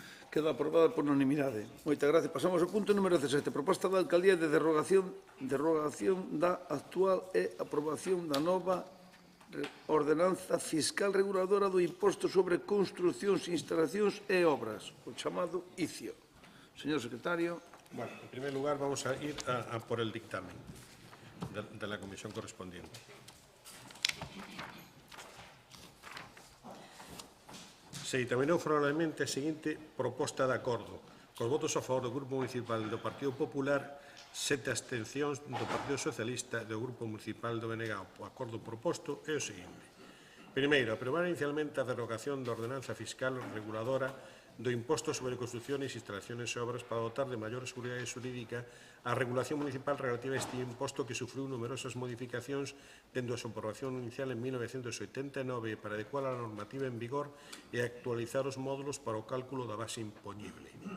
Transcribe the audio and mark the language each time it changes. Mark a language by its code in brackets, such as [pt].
[gl] Queda aprobada por unanimidade. Moitas gracias. Pasamos ao punto número 17. Proposta da Alcaldía de derrogación da actual e aprobación da nova ordenanza fiscal reguladora do imposto sobre construcións, instalacións e obras, o chamado ICIO. Señor secretario. [es] Bueno, en primer lugar vamos a ir a por el dictamen de la comisión correspondiente. [gl] Se dictaminou favorablemente a seguinte proposta de acordo. Cos votos a favor do Grupo Municipal do Partido Popular, 7 abstencións do Partido Socialista e do Grupo Municipal do BNG. O acordo proposto é o seguinte. Primeiro, aprobar inicialmente a derogación da ordenanza fiscal reguladora do imposto sobre construcións, instalacións e obras para dotar de maior seguridade xurídica a regulación municipal relativa a este imposto que sufriu numerosas modificacións dende a súa aprobación inicial en 1989 para adecuar a normativa en vigor e actualizar os módulos para o cálculo da base imponible.